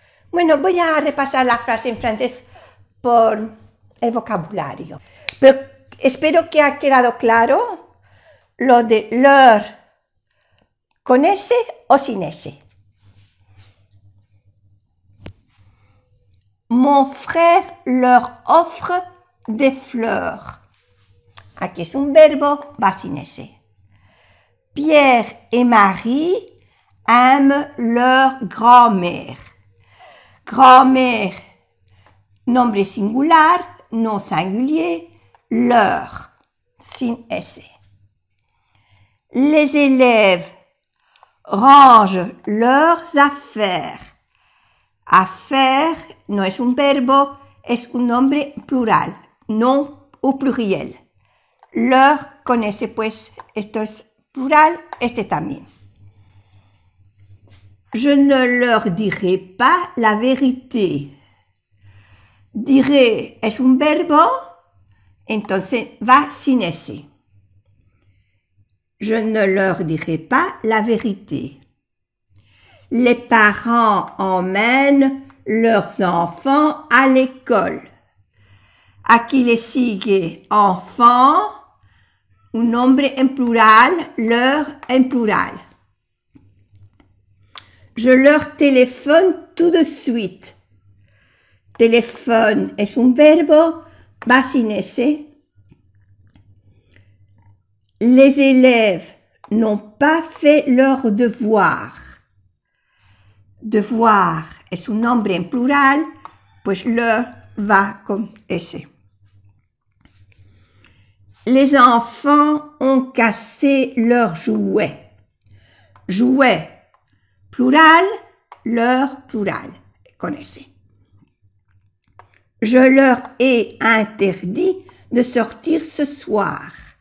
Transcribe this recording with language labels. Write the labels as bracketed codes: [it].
[es] Bueno, voy a repasar la frase en francés por el vocabulario. Pero espero que ha quedado claro lo de leur con S o sin S. [fr] Mon frère leur offre des fleurs. [es] Aquí es un verbo, va sin S. [fr] Pierre et Marie aiment leur grand-mère. [es] Grand-mère, nombre singular, [fr] non singulier, [es] leur, sin S. [fr] Les élèves rangent leurs affaires. [es] Affaire no es un verbo, es un nombre plural, no o pluriel. Leur con ese, pues esto es plural, este también. [fr] Je ne leur dirai pas la vérité. [es] Diré es un verbo, entonces va sin ese. [fr] Je ne leur dirai pas la vérité. Les parents emmènent leurs enfants à l'école. [es] Aquí le sigue enfant, un nombre en plural, leur en plural. [fr] Je leur téléphone tout de suite. [es] Téléphone es un verbo, va sin ese. [fr] Les élèves n'ont pas fait leur devoir. [es] Devoir es un nombre en plural, pues leur va con ese. [fr] Les enfants ont cassé leurs jouets. [es] Jouets, plural, leur, plural, con ese. [fr] Je leur ai interdit de sortir ce soir.